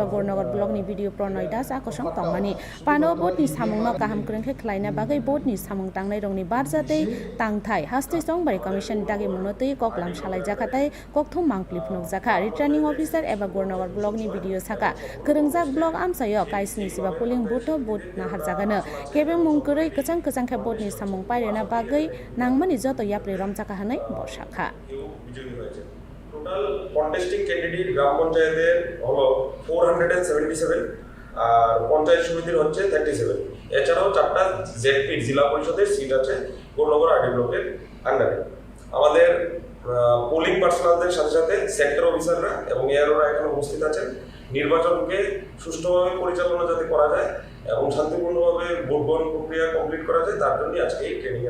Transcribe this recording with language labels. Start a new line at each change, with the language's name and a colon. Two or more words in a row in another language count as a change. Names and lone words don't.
Kok Borok: गुरनगर ब्लकनि भिडिअ प्रणय दास आकसं तंमानि पानो बोटनि सामुंनो गाहाम क्रंखे खलायना बागै बोटनि सामुं तांनाय रंनि बारजातै तांथाय हास्ति चंबारि कमिशननि दागि मुंनोतै ककलाम सालाय जाखातै ककथुम मांप्लिफ नुजाखा
English: returning officer
Kok Borok: एबा गुरनगर ब्लकनि भिडिअ साका गोरोंजाक ब्लक आमसायो काइसनि सिबा
English: polling booth booth
Kok Borok: नाहारजागानो केबे मुंकरै कचां कचांखे बोटनि सामुं पायरेना बागै नांमानि जत याप्रि रमजाका हनै बसाखा
English: total contesting candidate
Bangla: গ্রাম পঞ্চায়েতের হলো 477 আর পঞ্চায়েত সমিতির হচ্ছে 37 এছাড়াও 4টা জেডপি জেলা পরিষদের সিট আছে গুরনগর আরডি ব্লকের আন্ডারে আমাদের পোলিং পার্সোনালদের সাথে সাথে
English: sector officers
Bangla: এবং এআরওরা এখানে উপস্থিত আছেন নির্বাচনকে সুষ্ঠুভাবে পরিচালনা যাতে করা যায় এবং শান্তিপূর্ণভাবে ভোট গ্রহণ প্রক্রিয়া কমপ্লিট করা যায় তার জন্য আজকে এই ট্রেনিং এর